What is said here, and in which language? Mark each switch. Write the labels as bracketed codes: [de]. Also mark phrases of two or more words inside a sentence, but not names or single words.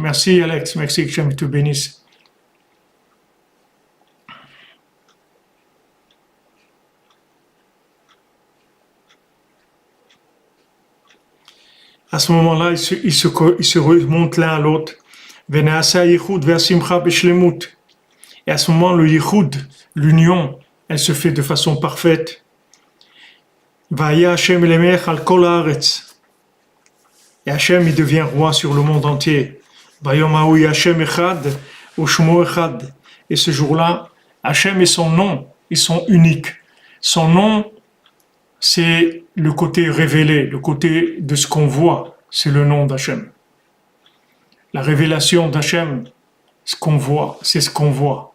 [fr] Merci Alex, merci que Dieu te bénisse. À ce moment-là, ils se remontent l'un à l'autre. Et à ce moment, le yichud, l'union, elle se fait de façon parfaite. [he] Vaya Hashem Elemech al kol haaretz. [fr] Et Hashem, il devient roi sur le monde entier. [he] Vayom hahu Hashem echad u'shmo echad. [fr] Et ce jour-là, Hashem et son nom, ils sont uniques. Son nom, c'est le côté révélé, le côté de ce qu'on voit, c'est le nom d'Hachem. La révélation d'Hachem, ce qu'on voit, c'est ce qu'on voit.